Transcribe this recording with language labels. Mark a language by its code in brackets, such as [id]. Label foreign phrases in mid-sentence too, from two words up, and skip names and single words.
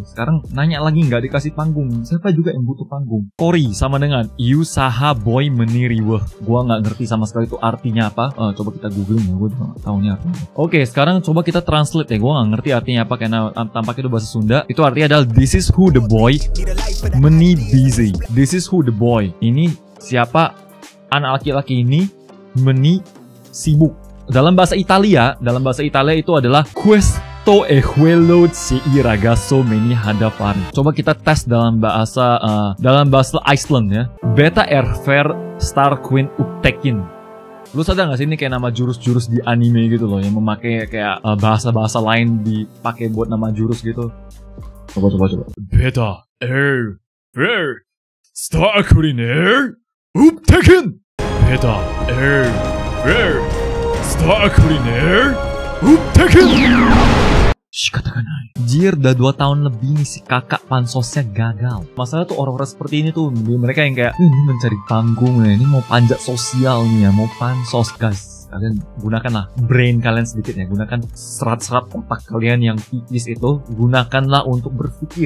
[id] Sekarang nanya lagi nggak dikasih panggung. Siapa juga yang butuh panggung? Cory sama dengan Usaha Boy Meniri. Wah, gue nggak ngerti sama sekali itu artinya apa. Coba kita googling ya. Gue nggak tahunya apa. Oke, sekarang coba kita translate ya. Gue nggak ngerti artinya apa karena tampaknya itu bahasa Sunda. Itu artinya adalah [en] This is who the boy meni busy. This is who the boy. [id] Ini siapa anak laki-laki ini meni sibuk. Dalam bahasa Italia itu adalah [it] questo è quello ci ragazzo meni hadafari. [id] Coba kita tes dalam bahasa Iceland ya. [is] Beta erfer star queen upptekin. [id] Lu sadar gak sih ini kayak nama jurus-jurus di anime gitu loh, yang memakai kayak bahasa-bahasa lain dipakai buat nama jurus gitu. Coba. [is] Beta erfer star queen upptekin. Beta star queen upptekin. [id] Shikatakanai. Jir, udah 2 tahun lebih nih si kakak pansosnya gagal. Masalah tuh orang-orang seperti ini tuh, mereka yang kayak ini mencari panggung ya, ini mau panjat sosial nih ya, mau pansos guys. Kalian gunakanlah brain kalian sedikit ya, gunakan serat-serat otak kalian yang tipis itu, gunakanlah untuk berpikir.